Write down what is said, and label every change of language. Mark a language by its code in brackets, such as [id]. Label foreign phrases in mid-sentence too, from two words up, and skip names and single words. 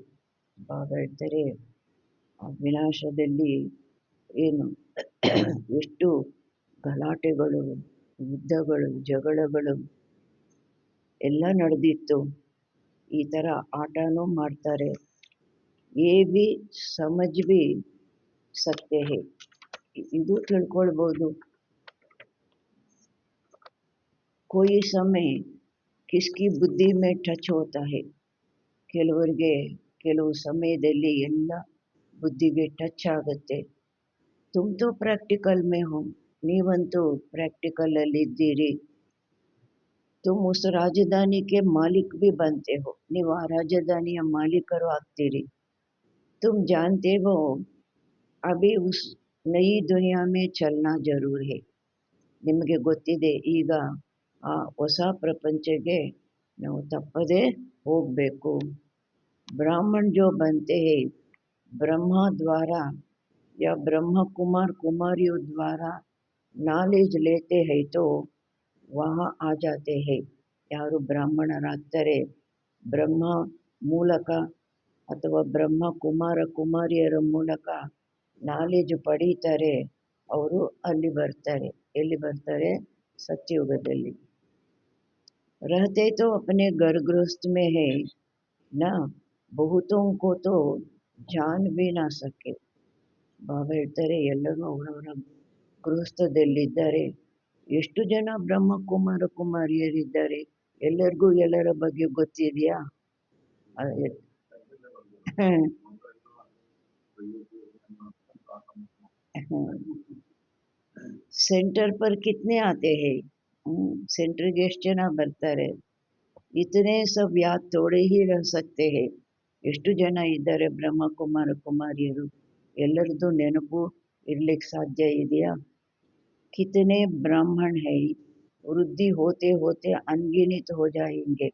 [kn] ಬಾಬಾ ಹೇಳ್ತಾರೆ ಆ ವಿನಾಶದಲ್ಲಿ ಏನು ಎಷ್ಟು ಗಲಾಟೆಗಳು, ಯುದ್ಧಗಳು, ಜಗಳಗಳು ಎಲ್ಲ ನಡೆದಿತ್ತು. ಈ ಥರ ಆಟನೂ ಮಾಡ್ತಾರೆ. [hi] ये भी समझ भी सकते हैं, [kn] ಇದು ತಿಳ್ಕೊಳ್ಬೋದು. [hi] कोई समय किसकी बुद्धि में टच होता है. [kn] ಕೆಲವರಿಗೆ ಕೆಲವು ಸಮಯದಲ್ಲಿ ಎಲ್ಲ ಬುದ್ಧಿಗೆ ಟಚ್ ಆಗುತ್ತೆ. [hi] तुम तो प्रैक्टिकल में हो, [kn] ನೀವಂತೂ ಪ್ರಾಕ್ಟಿಕಲಲ್ಲಿ ಇದ್ದೀರಿ. [hi] तुम उस राजधानी के मालिक भी बनते हो, [kn] ನೀವು ಆ ರಾಜಧಾನಿಯ ಮಾಲೀಕರು ಆಗ್ತೀರಿ. [hi] तुम जानते हो अभी उस नई दुनिया में चलना जरूर है, [kn] ನಿಮಗೆ ಗೊತ್ತಿದೆ ಈಗ ಆ ಹೊಸ ಪ್ರಪಂಚಕ್ಕೆ ನಾವು ತಪ್ಪದೇ ಹೋಗಬೇಕು. [hi] ब्राह्मण जो बनते हैं ब्रह्मा द्वारा या ब्रह्म कुमार कुमारियों द्वारा नॉलेज लेते हैं तो वहाँ आ जाते हैं. [kn] ಯಾರು ಬ್ರಾಹ್ಮಣರಾಗ್ತಾರೆ ಬ್ರಹ್ಮ ಮೂಲಕ ಅಥವಾ ಬ್ರಹ್ಮ ಕುಮಾರ ಕುಮಾರಿಯರ ಮೂಲಕ ನಾಲೆಜ್ ಪಡೀತಾರೆ, ಅವರು ಅಲ್ಲಿ ಬರ್ತಾರೆ. ಎಲ್ಲಿ ಬರ್ತಾರೆ? ಸತ್ಯುಗದಲ್ಲಿ. [hi] रहते तो अपने घर गृहस्थ में है ना, बहुतों को तो ಜಾನ್ भी ना सके. [kn] ಬಾಬಾ ಹೇಳ್ತಾರೆ ಎಲ್ಲರೂ ಅವರವರ ಗೃಹಸ್ಥದಲ್ಲಿದ್ದಾರೆ. ಎಷ್ಟು ಜನ ಬ್ರಹ್ಮ ಕುಮಾರ ಕುಮಾರಿಯರಿದ್ದಾರೆ? ಎಲ್ಲರಿಗೂ ಎಲ್ಲರ ಬಗ್ಗೆ ಗೊತ್ತಿದೆಯಾ? [hi] सेंटर पर कितने आते हैं? [kn] ಸೆಂಟ್ರಿಗೆ ಎಷ್ಟು ಜನ ಬರ್ತಾರೆ? [hi] इतने सब याद थोड़े ही रह सकते हैं. [kn] ಎಷ್ಟು ಜನ ಇದ್ದಾರೆ ಬ್ರಹ್ಮ ಕುಮಾರ ಕುಮಾರಿಯರು? ಎಲ್ಲರದ್ದು ನೆನಪು ಇರ್ಲಿಕ್ಕೆ ಸಾಧ್ಯ ಇದೆಯಾ? [hi] कितने ब्राह्मण हैं, वृद्धि होते होते अनगिनत हो जाएंगे.